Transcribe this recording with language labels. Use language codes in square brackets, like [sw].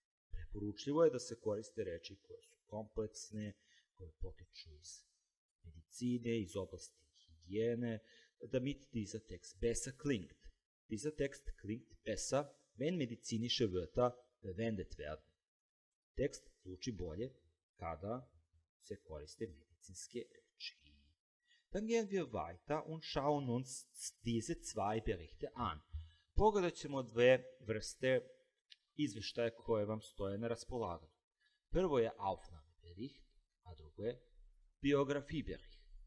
[sr] Preporučljivo je da se koriste reči koje su kompleksne, koje potiču iz medicine, iz oblasti Hygiene, [de] damit dieser Text besser klingt. Dieser Text klingt besser, wenn medizinische Wörter verwendet werden. [sr] Tekst zvuči bolje kada se koriste medicinske reči. [de] Dann gehen wir weiter und schauen uns diese zwei Berichte an. [sr] Pogledat ćemo dve vrste izveštaja koje vam stoje na raspolaganju. Prvo je Aufnahmebericht, a drugo je Biografiebericht.